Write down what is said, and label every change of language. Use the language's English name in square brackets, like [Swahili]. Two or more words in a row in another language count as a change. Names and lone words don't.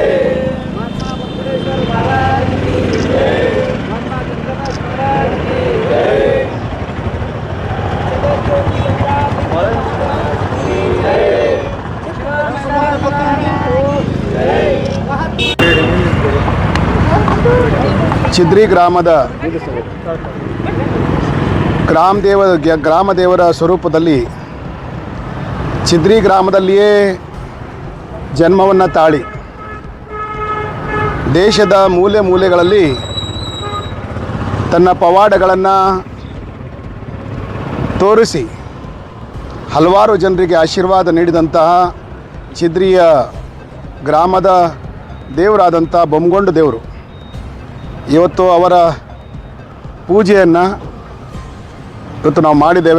[Hindi] महात्मा बंकुरेश्वर महाराज की जय. महात्मा गंगानाथ महाराज की जय. जगत महाराज की जय. महात्मा [Kannada] ಚಿದ್ರಿ ಗ್ರಾಮದ ಗ್ರಾಮ ದೇವರ ಸ್ವರೂಪದಲ್ಲಿ ಚಿದ್ರಿ ಗ್ರಾಮದಲ್ಲಿಯೇ ಜನ್ಮವನ್ನು ತಾಳಿ ದೇಶದ ಮೂಲೆ ಮೂಲೆಗಳಲ್ಲಿ ತನ್ನ ಪವಾಡಗಳನ್ನು ತೋರಿಸಿ ಹಲವಾರು ಜನರಿಗೆ ಆಶೀರ್ವಾದ ನೀಡಿದಂತಹ ಚಿದ್ರಿಯ ಗ್ರಾಮದ ದೇವರಾದಂಥ ಬೊಮ್ಮಗೊಂಡ ದೇವರು ಇವತ್ತು ಅವರ ಪೂಜೆಯನ್ನು ಇವತ್ತು ನಾವು ಮಾಡಿದ್ದೇವೆ.